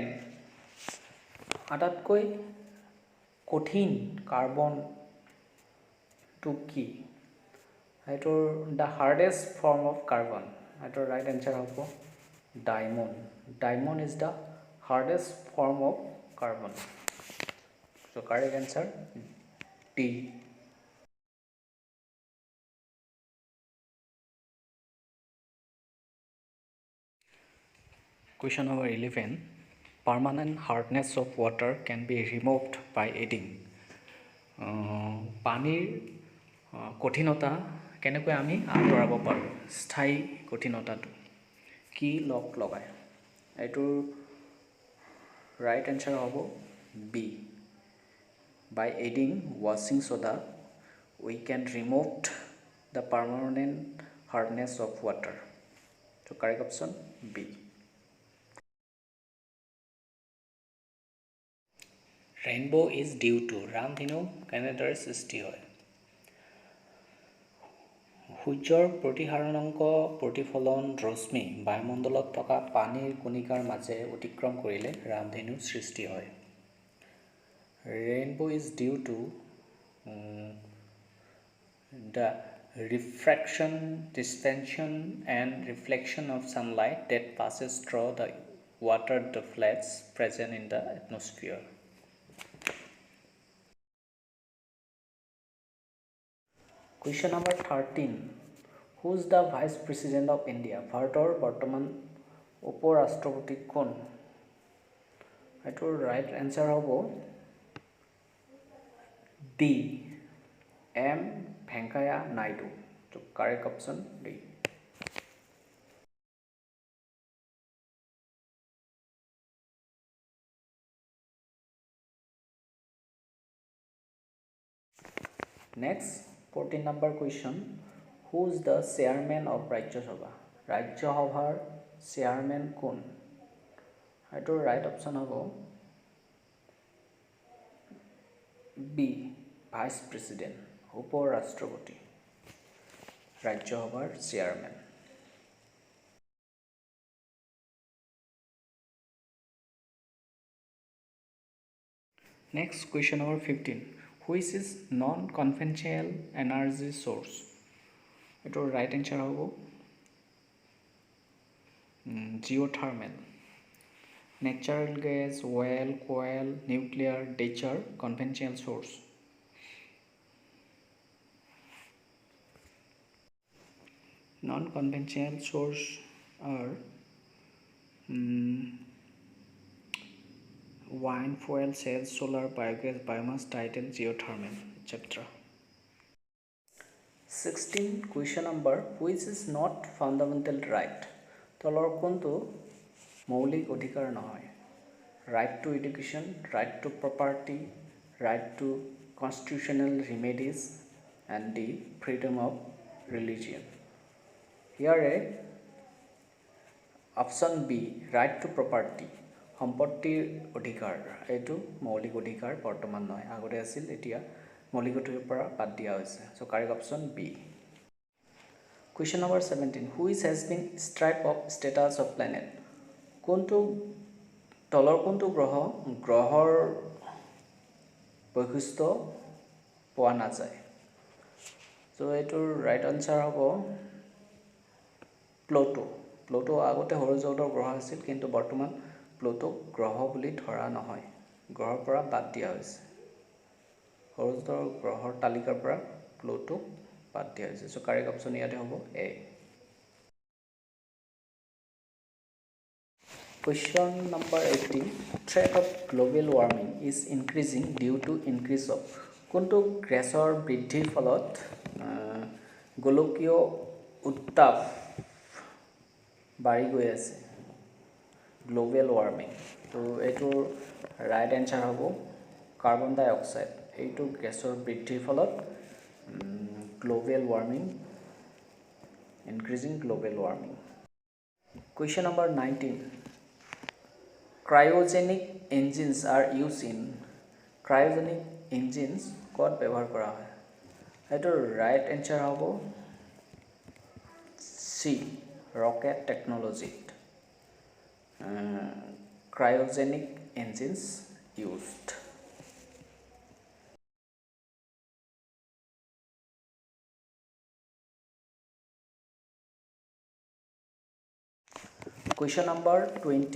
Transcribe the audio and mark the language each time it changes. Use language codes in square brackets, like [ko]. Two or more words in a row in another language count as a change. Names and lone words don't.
[as] আটাইতকৈ কঠিন কাৰ্বনটো কি? [en] এইটোৰ the hardest form of carbon, এইটোৰ right answer হ'ব ডায়মণ্ড। Diamond is the hardest form of carbon. So correct answer D. Question number 11. Permanent hardness of water can be removed by adding. [as] পানীৰ কঠিনতা কেনেকৈ আমি আঁতৰাব পাৰোঁ? স্থায়ী কঠিনতাটো কি লগায়? [en] এইটোৰ right answer হ'ব বি, by adding washing soda we can remove the permanent hardness of water. So correct option B. Rainbow is due to [as] ৰামধেনু কেনেদৰে সৃষ্টি হয়? সূৰ্যৰ প্ৰতিসাৰণাংক প্ৰতিফলন ৰশ্মি বায়ুমণ্ডলত থকা পানীৰ কণিকাৰ মাজে অতিক্ৰম কৰিলে ৰামধেনুৰ সৃষ্টি হয়। [en] Rainbow is due to the refraction, dispersion and reflection of sunlight that passes through the water droplets present in the atmosphere. Question number 13. Who is the Vice President of India? [as] ভাৰতৰ বৰ্তমান উপ-ৰাষ্ট্ৰপতি কোন? এইটোৰ [en] right answer [as] হ'ব D. M. Venkaiah Naidu. [en] So correct option D. Next, 14 number question. Who is the chairman of Rajya Sabha? [as] Rajya Sabhar chairman কোন? এইটোৰ [en] right option [as] হ'ব B. [en] Vice President, [as] উপ-ৰাষ্ট্ৰপতি, Rajya Sabhar chairman. [en] Next, question number 15. Which is non-conventional energy source? এইটোৰ right answer হ'ব geothermal. Natural gas, oil, coal, nuclear, nature, conventional source. Non-conventional source are wind, fuel cells, solar, biogas, biomass, tidal, geothermal, etc. 16. Question number. Which is not fundamental right? [as] তলৰ কোনটো মৌলিক অধিকাৰ নহয়? [en] Right to education, right to property, right to constitutional remedies, and D. Freedom of religion. Here option B, right to property, [as] সম্পত্তিৰ অধিকাৰ, এইটো মৌলিক অধিকাৰ বৰ্তমান নহয়, আগতে আছিল, এতিয়া মৌলিক অধিকাৰৰ পৰা বাদ দিয়া হৈছে। [en] So correct option B. Question number 17. Which has been stripped of status of planet? [as] কোনটো তলৰ কোনটো গ্ৰহৰ বৈশিষ্ট্য পোৱা নাযায়? So এইটোৰ [en] right answer [as] হ'ব প্লুটো। প্লুটো আগতে সৌৰজগতৰ গ্ৰহ আছিল, কিন্তু বৰ্তমান প্লুটোক গ্ৰহ বুলি ধৰা নহয়, গ্ৰহৰ পৰা বাদ দিয়া হৈছে। সৌৰজগতৰ গ্ৰহৰ তালিকাৰ পৰা প্লুটোক বাদ দিয়া হৈছে। [en] So correct option [as] ইয়াতে হ'ব [en] A. Question number 18. Threat of global warming is increasing due to increase of [as] কোনটো গ্যাছৰ বৃদ্ধিৰ ফলত গোলকীয় উত্তাপ বাঢ়ি গৈ আছে? [en] global warming. [as] তো এইটোৰ [en] right answer [as] হ'ব [en] carbon dioxide. [as] এইটো গেছৰ বৃদ্ধিৰ ফলত [en] global warming, increasing global warming. Question number 19. Cryogenic engines are used in cryogenic engines [as] ক'ত ব্যৱহাৰ কৰা হয়? এইটোৰ [en] right answer [as] হ'ব C. [en] Rocket technology. Cryogenic engines used. Question number 20.